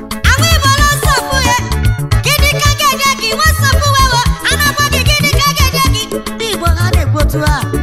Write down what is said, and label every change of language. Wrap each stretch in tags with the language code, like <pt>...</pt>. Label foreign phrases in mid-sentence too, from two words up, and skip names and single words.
<yo>Àwọn Igbo ló sọ fún ẹ,</yo> <ig>gịnị ka ga-enye gị?</ig> <yo>Wọ́n sọ fún ẹ o,</yo> <ig>a na-agwa gị gịnị ka ga-enye gị? Ndị Igbo ha na-ekwu otu a.</ig>